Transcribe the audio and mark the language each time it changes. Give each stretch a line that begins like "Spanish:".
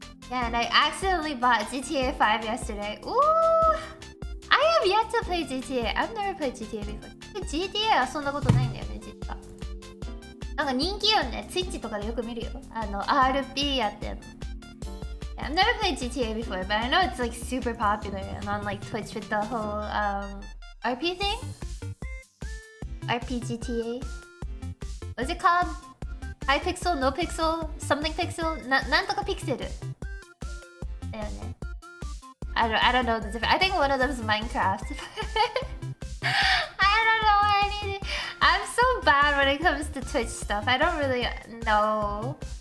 English: Yeah, and I accidentally bought GTA 5 yesterday. Ooh! I have yet to play GTA. I've never played GTA before.
Japanese: GTA 遊んだことないんだよね、実は。なんか人気よね、Twitch とかでよく見るよ。 RP やってんの。
English: I've never played GTA before, but I know it's like super popular and on like Twitch with the whole RP thing? RP GTA? What's it called? High pixel, no pixel, something pixel?
Japanese: なんとかピクセル。だよね。
English: I don't know the difference. I think one of them is Minecraft. I don't know anything. I'm so bad when it comes to Twitch stuff. I don't really know